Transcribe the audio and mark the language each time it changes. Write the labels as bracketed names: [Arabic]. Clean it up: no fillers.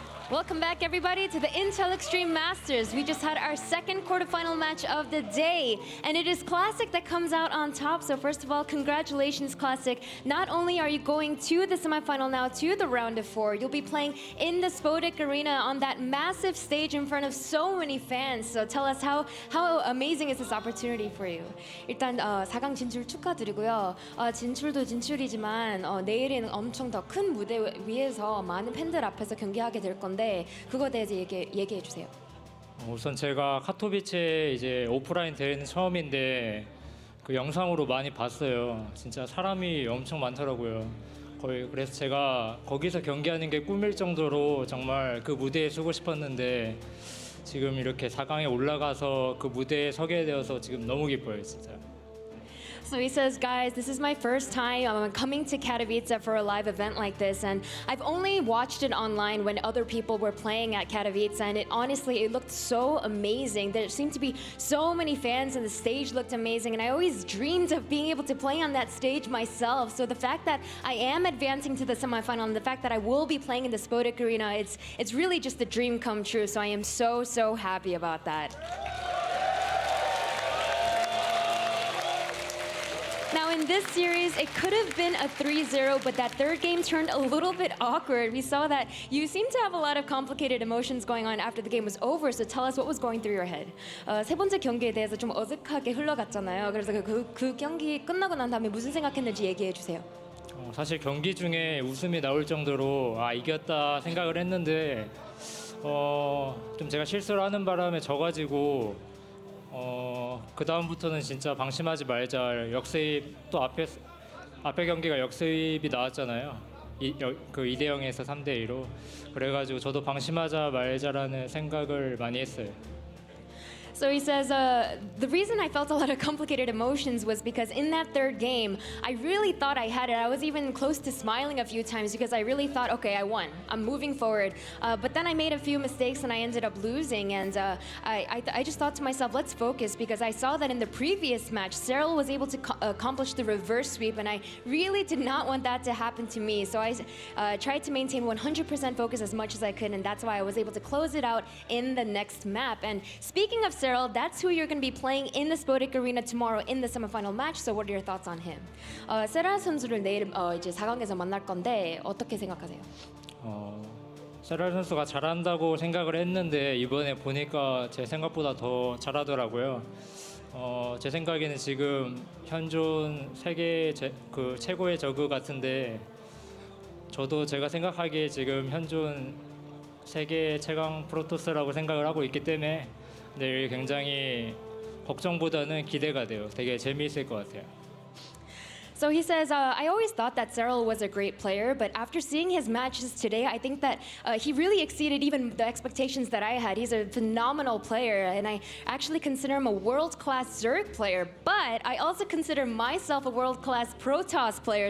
[English] Welcome back, everybody, to the Intel Extreme Masters. We just had our second quarterfinal match of the day, and it is Classic that comes out on top. So first of all, congratulations, Classic. Not only are you going to the semifinal now, to the round of 4, you'll be playing in the Spodek Arena on that massive stage in front of so many fans. So tell us how amazing is this opportunity for you? [Korean] 일단 4강 진출 축하드리고요. 진출도 진출이지만 내일은 엄청 더 큰 무대 위에서 많은 팬들 앞에서 경기하게 될 건데 그거에 대해서 얘기해 주세요. 우선 제가 카토비체 이제 오프라인 대회는 처음인데 그 영상으로 많이 봤어요. 진짜 사람이 엄청 많더라고요. 거의 그래서 제가 거기서 경기하는 게 꿈일 정도로 정말 그 무대에 서고 싶었는데 지금 이렇게 4강에 올라가서 그 무대에 서게 되어서 지금 너무 기뻐요, 진짜. [English] So he says, guys, this is my first time coming to Katowice for a live event like this, and I've only watched it online when other people were playing at Katowice, and it looked so amazing. There seemed to be so many fans, and the stage looked amazing, and I always dreamed of being able to play on that stage myself. So the fact that I am advancing to the semifinal, and the fact that I will be playing in the Spodek Arena, it's really just a dream come true. So I am so happy about that. Now in this series, it could have been a 3-0, but that third game turned a little bit awkward. We saw that you seem to have a lot of complicated emotions going on after the game was over, so tell us what was going through your head. [Korean] 세 번째 경기에 대해서 좀 어색하게 흘러갔잖아요. 그래서 그 경기 끝나고 난 다음에 무슨 생각했는지 얘기해 주세요. 사실 경기 중에 웃음이 나올 정도로 이겼다 생각을 했는데 좀 제가 실수를 하는 바람에 져가지고 그 다음부터는 진짜 방심하지 말자. 역습 또 앞에 경기가 역습이 나왔잖아요. 그 2대0에서 3대2로. 그래가지고 저도 방심하자 말자라는 생각을 많이 했어요. [English] So he says, the reason I felt a lot of complicated emotions was because in that third game, I really thought I had it. I was even close to smiling a few times because I really thought, okay, I won. I'm moving forward. But then I made a few mistakes and I ended up losing. And I just thought to myself, let's focus, because I saw that in the previous match, Carrol was able to accomplish the reverse sweep, and I really did not want that to happen to me. So I tried to maintain 100% focus as much as I could, and that's why I was able to close it out in the next map. And speaking of Carrol, that's who you're going to be playing in the Spodek Arena tomorrow in the semifinal match. So what are your thoughts on him? [Korean] 세라 선수를 내일 이제 4강에서 만날 건데 어떻게 생각하세요? 세라 선수가 잘한다고 생각을 했는데 이번에 보니까 제 생각보다 더 잘하더라고요. 제 생각에는 지금 현존 세계 그 최고의 저그 같은데 저도 제가 생각하기에 지금 현존 세계 최강 프로토스라고 생각을 하고 있기 때문에 내일 굉장히 걱정보다는 기대가 돼요. 되게 재미있을 것 같아요. [English] So he says, I always thought that Carrol was a great player, but after seeing his matches today, I think that he really exceeded even the expectations that I had. He's a phenomenal player, and I actually consider him a world-class Zerg player, but I also consider myself a world-class Protoss player.